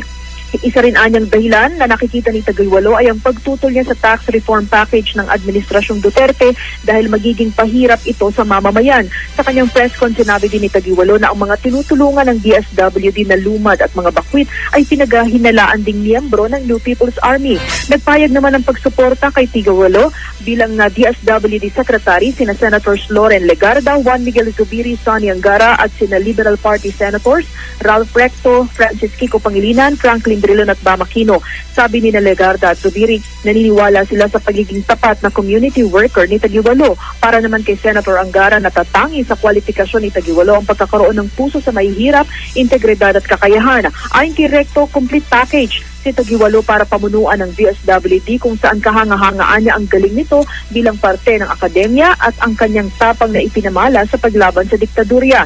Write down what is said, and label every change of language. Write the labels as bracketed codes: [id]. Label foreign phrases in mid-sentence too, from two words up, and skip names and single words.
[tl] Isa rin anyang dahilan na nakikita ni Taguiwalo ay ang pagtutol niya sa [en] tax reform package [tl] ng Administrasyong Duterte dahil magiging pahirap ito sa mamamayan. Sa kanyang [en] press con, [tl] sinabi din ni Taguiwalo na ang mga tinutulungan ng DSWD na lumad at mga bakwit ay pinaghahinalaan ding miyembro ng New People's Army. Nagpayag naman ng pagsuporta kay Taguiwalo bilang DSWD Secretary sina Senators Loren Legarda, Juan Miguel Zubiri, Sonny Angara at sina Liberal Party Senators Ralph Recto, Francis Kiko Pangilinan, Franklin Drilon at Bam Aquino. Sabi ni Legarda at Zubiri, naniniwala sila sa pagiging tapat na [en] community worker [tl] ni Taguiwalo. Para naman kay Senator Angara, natatangi sa kwalifikasyon ni Taguiwalo ang pagkakaroon ng puso sa mahihirap, integridad at kakayahan. Ayon kay Recto, [en] complete package [tl] si Taguiwalo para pamunuan ng DSWD kung saan kahanga-hangaan niya ang galing nito bilang parte ng akademya at ang kanyang tapang na ipinamala sa paglaban sa diktadurya.